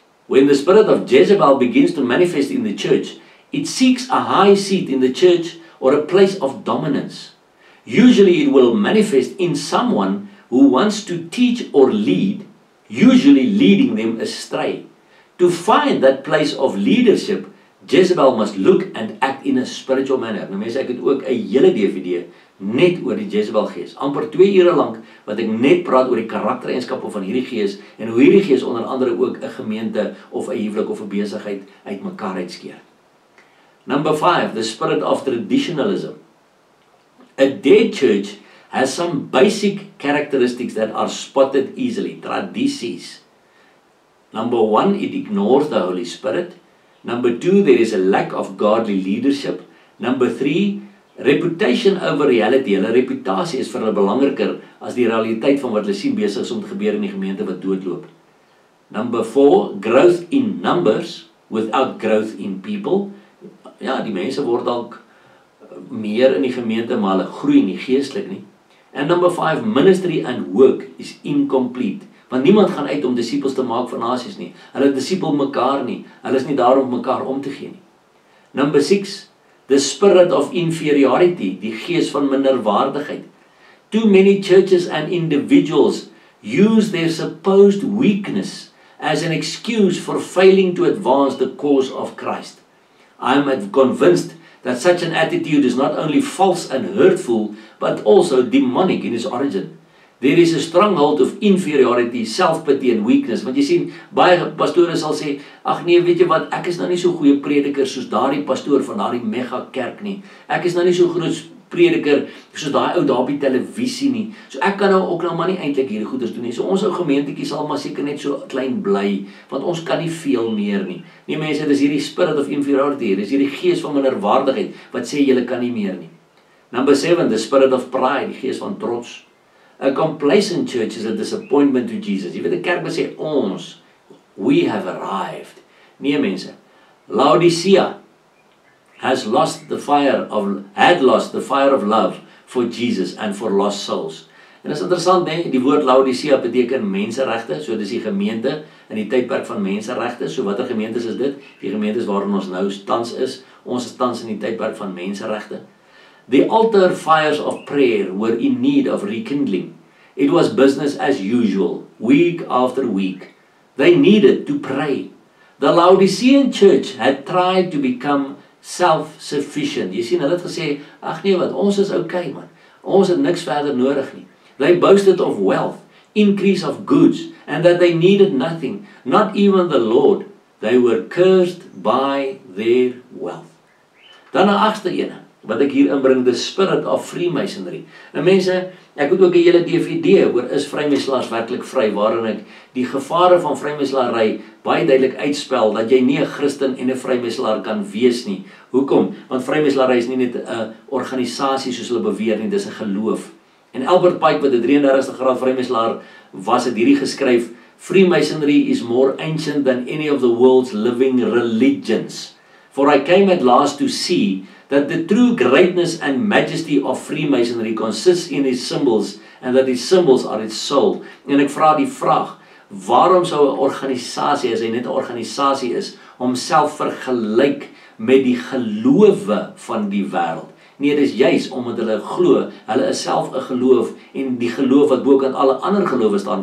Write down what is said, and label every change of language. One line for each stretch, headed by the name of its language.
English: When the spirit of Jezebel begins to manifest in the church, it seeks a high seat in the church or a place of dominance. Usually it will manifest in someone who wants to teach or lead, usually leading them astray. To find that place of leadership, Jezebel must look and act in a spiritual manner.
Afrikaans: Nou mense, ek het ook 'n hele DVD net oor die Jezebel gees. Amper 2 ure lank wat ek net praat oor die karaktereienskappe van hierdie gees en hoe hierdie gees onder andere ook 'n gemeente of 'n huwelik of 'n besigheid uitmekaar uitskeer.
English: Number 5, the spirit of traditionalism. A dead church has some basic characteristics that are spotted easily. Tradities. Number 1, it ignores the Holy Spirit. Number 2, there is a lack of godly leadership. Number 3, Reputation over reality,
Afrikaans: hulle reputasie is vir hulle belangriker as die realiteit van wat hulle sien besig is om te gebeur in die gemeente wat doodloop.
English: Number 4, growth in numbers without growth in people.
Afrikaans: Ja, die mense word dalk meer in die gemeente, maar hulle groei nie geestelik nie.
English: And number 5, ministry and work is incomplete.
Afrikaans: Want niemand gaan uit om disippels te maak van nasies nie. Hulle disipel mekaar nie. Hulle is nie daar om mekaar om te gee nie.
English: Number 6, the spirit of inferiority,
Afrikaans: die gees van minderwaardigheid.
English: Too many churches and individuals use their supposed weakness as an excuse for failing to advance the cause of Christ. I am convinced that such an attitude is not only false and hurtful, but also demonic in its origin. There is a stronghold of inferiority, self-pity and weakness.
Afrikaans: Want jy sien, baie pastore sal sê, ag nee, weet jy wat, ek is nou nie so goeie prediker soos daardie pastoor van daardie mega kerk nie. Ek is nou nie so groot prediker soos daai ou daar op die televisie nie. So ek kan nou ook nou maar nie eintlik hierdie goeders doen nie. So ons ou gemeentetjie sal maar seker net so klein bly, want ons kan nie veel meer nie. Nee mense, dis hierdie
English: spirit of inferiority,
Afrikaans: dis hierdie gees van minderwaardigheid wat sê julle kan nie meer nie.
English: Number 7, the spirit of pride,
Afrikaans: die gees van trots.
English: A complacent church is a disappointment to Jesus.
Afrikaans: Jy weet, die kerk sê ons,
English: we have arrived.
Afrikaans: Nee mense,
English: Laodicea had lost the fire of love for Jesus and for lost souls.
Afrikaans: En is interessant, nee, die woord Laodicea beteken menseregte, so dis die gemeente in die tydperk van menseregte. So watter gemeentes is dit? Die gemeentes waarin ons nou tans is. Ons is tans in die tydperk van menseregte.
English: The altar fires of prayer were in need of rekindling. It was business as usual, week after week. They needed to pray. The Laodicean church had tried to become self-sufficient.
Afrikaans: Jy sien, hulle het gesê, ag nee wat, ons is okay man. Ons het niks verder nodig nie.
English: They boasted of wealth, increase of goods, and that they needed nothing, not even the Lord. They were cursed by their wealth.
Afrikaans: Dan 'n agste ene wat ek hier inbring,
English: the spirit of Freemasonry.
Afrikaans: Nou mense, ek het ook 'n hele DVD oor is vrymeslaers werklik vry, waarin ek die gevare van vrymeslaery baie duidelik uitspel, dat jy nie 'n Christen en 'n vrymeslaer kan wees nie. Hoekom? Want vrymeslaery is nie net 'n organisasie soos hulle beweer nie, dis 'n geloof. En Albert Pike, wat 'n 33ste graad vrymeslaer was, het hierdie geskryf,
English: Freemasonry is more ancient than any of the world's living religions. For I came at last to see that the true greatness and majesty of Freemasonry consists in its symbols, and that its symbols are its soul.
Afrikaans: En ek vra die vraag, waarom sou 'n organisasie, as hy net 'n organisasie is, homself vergelyk met die gelowe van die wêreld? Nee, dis juis omdat hulle glo, hulle is self 'n geloof, en die geloof wat bo kan alle ander gelowe staan.